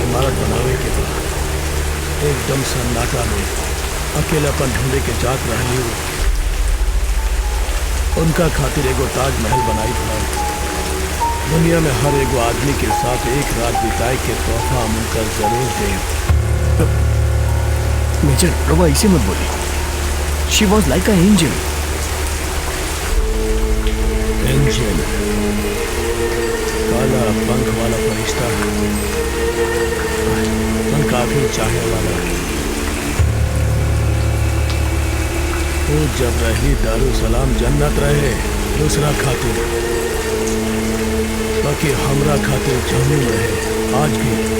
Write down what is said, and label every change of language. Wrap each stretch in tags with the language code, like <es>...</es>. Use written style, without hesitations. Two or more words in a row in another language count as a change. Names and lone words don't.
<bho>रिकॉर्ड बनावे के बाद एकदम सन्नाटा में अकेलापन ढूंढे के जात रहली हो। उनका खातिर एगो ताजमहल बनाई बनाई दुनिया में हर एगो आदमी के साथ एक रात बिताए के तोहफा हम उनका जरूर दें। मेजर रवा इसे मत बोली।</bho> <en>She was like a angel.</en> <bho>एंजल, काला पंख वाला फरिश्ता, मन काफी चाहे वाला। वो जब रही दारुसलाम जन्नत रहे दूसरा खातिर, बाकी हमरा खातिर जमीन रहे आज भी।</bho>